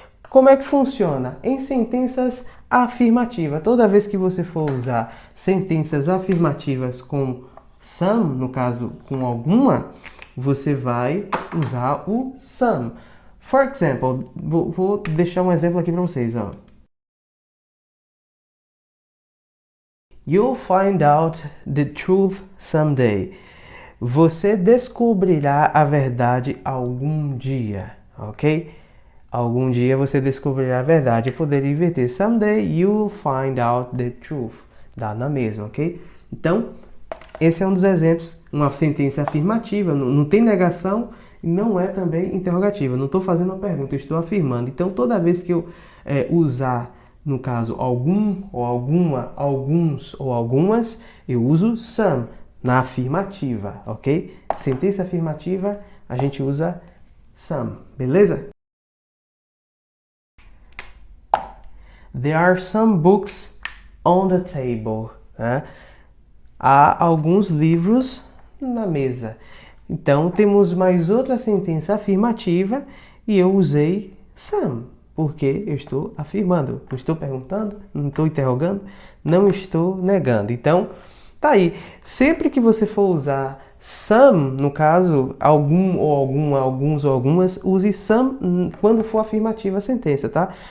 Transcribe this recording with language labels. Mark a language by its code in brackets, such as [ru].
[pt] Como é que funciona? Em sentenças afirmativas. Toda vez que você for usar sentenças afirmativas com some, no caso com alguma, você vai usar o some. [en] For example, [pt] vou deixar um exemplo aqui para vocês. Ó. [en] You'll find out the truth someday. [pt] Você descobrirá a verdade algum dia, ok? Algum dia você descobrirá a verdade. Eu poderia inverter. [en] Someday you'll find out the truth. [pt] Dá na mesma, ok? Então, esse é um dos exemplos, uma sentença afirmativa, não tem negação, não é também interrogativa. Não estou fazendo uma pergunta, eu estou afirmando. Então, toda vez que eu usar, no caso, algum ou alguma, alguns ou algumas, eu uso some na afirmativa, ok? Sentença afirmativa, a gente usa some, beleza? [en] There are some books on the table. [pt] Né? Há alguns livros na mesa. Então, temos mais outra sentença afirmativa e eu usei some, porque eu estou afirmando. Não estou perguntando, não estou interrogando, não estou negando. Então, tá aí. Sempre que você for usar some, no caso, algum ou alguma, alguns ou algumas, use some quando for afirmativa a sentença, tá?